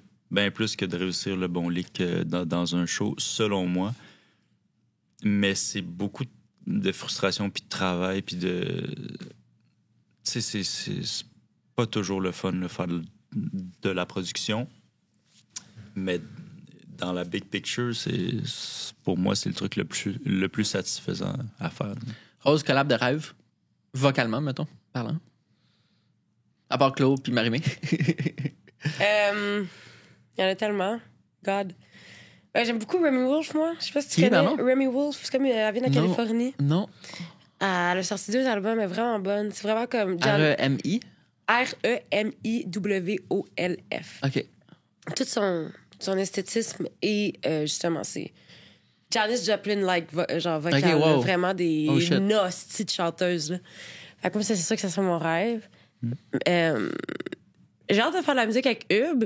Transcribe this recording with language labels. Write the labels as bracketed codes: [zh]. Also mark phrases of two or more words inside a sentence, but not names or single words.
[fr] Bien plus que de réussir le bon lick dans un show, selon moi. Mais c'est beaucoup de frustration, puis de travail, puis de... Tu tu sais, c'est pas toujours le fun de faire de la production, mais dans la [en] big picture, [fr] pour moi, c'est le truc le plus satisfaisant à faire. Rose, collab de rêve, vocalement, mettons, parlant. À part Claude puis Marimé. Il y en a tellement. God. J'aime beaucoup Remy Wolf, moi. Je sais pas si tu Qui, connais. pardon? Remy Wolf, c'est comme elle vient de Non. Californie. Non. Elle a sorti 2 albums, elle est vraiment bonne. C'est vraiment comme Jan- R-E-M-I. R-E-M-I-W-O-L-F. OK. Tout son esthétisme et justement, c'est Janis Joplin-like, genre vocal. Ok, wow. Là, vraiment des [en] Oh, shit. [fr] hosties de chanteuses. Là. Fait que moi, c'est sûr que ça serait mon rêve. J'ai hâte de faire de la musique avec Hubert.